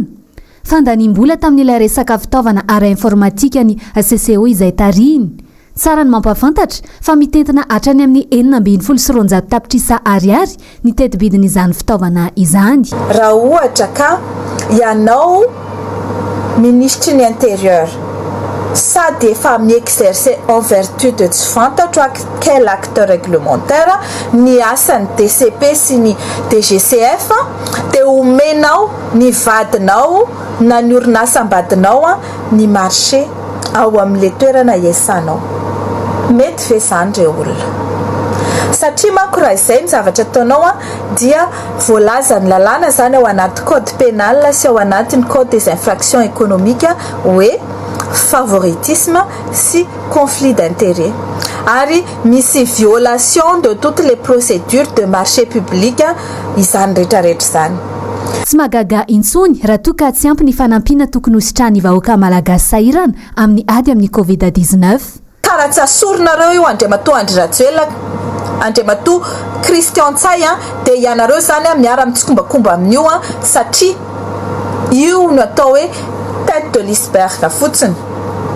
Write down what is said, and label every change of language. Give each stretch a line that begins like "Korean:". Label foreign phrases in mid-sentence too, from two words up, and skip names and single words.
Malagasy: Fandaniam-bola tamin'ilay resaka fitaovana ara informatika ny CCO izay tariny. Tsara ny mampafantatra fa mitentina hatrany amin'ny 970 tapitrisa ariary ny tetibidin'izany fitaovana izany. Raha ohatra ka ianao ministre ny intérieur sady efa mi-exercer
French: en vertu de
Malagasy: tsy fantatro
French: quel acte réglementaire
Malagasy: ny asan'ny DCP sy ny DGCF dia omenao ny vadinao na ny orinasa ambadinao ny marché ao amin'le toerana iasanao. Mety ve zany ireo olona? Satria manko raha izay ny zavatra ataonao dia voalaza ny lalàna zany ao anaty
French: code pénal
Malagasy: sy ao anatin'ny
French: code des infractions économiques
Malagasy: hoe favoritisme sy
French: conflit d'intérêt
Malagasy: ary misy
French: violation de toutes les procédures de marché public
Malagasy: izany rehetrarehetra zany. Tsy magaga intsony raha toa ka tsy ampy ny fanampiana tokony hositrany vahoaka malagasy sahirana amin'ny ady amin'ny COVID-19. Karaha tsy asorinareo io Andriamatoa Andry Rajoelina, Andriamatoa Christian Tsay dia ianareo zany miara mitskombakomba amin'io satria io no atao hoe
French: tête de l'iceberg
Malagasy: fotsiny.